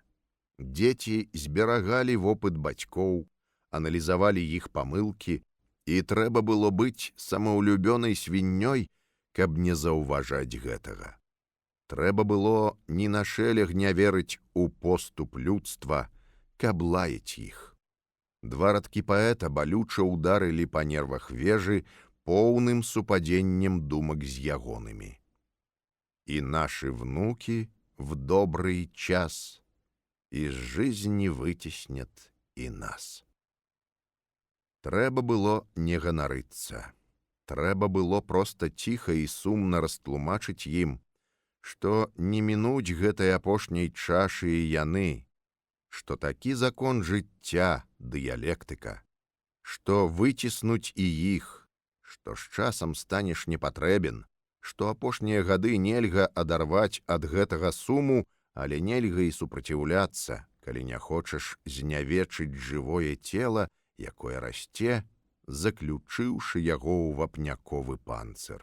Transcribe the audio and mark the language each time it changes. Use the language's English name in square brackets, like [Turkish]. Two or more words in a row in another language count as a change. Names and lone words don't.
[Belarusian] Дзеці зберагалі вопыт бацькоў, аналізавалі іх памылкі, і трэба было быць самаўлюбёнай свіннёй, каб не заўважаць гэтага. Трэба было ні на шэлег не верыць у поступ людства, каб лаяць іх. Два радкі паэта балюча ударылі па нервах Вежы поўным супадзеннем думак з ягонымі. [Russian] И наши внуки в добрый час из жизни вытеснят и нас. [Belarusian] Трэба было не ганарыцца. Трэба было проста ціха і сумна растлумачыць ім, што не мінуць гэтай апошняй чашы і яны, што такі закон жыцця, дыялектыка, што выціснуць і іх, што з часам станеш непатрэбен, што апошнія гады нельга адарваць ад гэтага суму, але нельга і супраціўляцца, калі не хочаш знявечыць жывое цела, якое расце, заключыўшы яго ў вапняковы панцыр.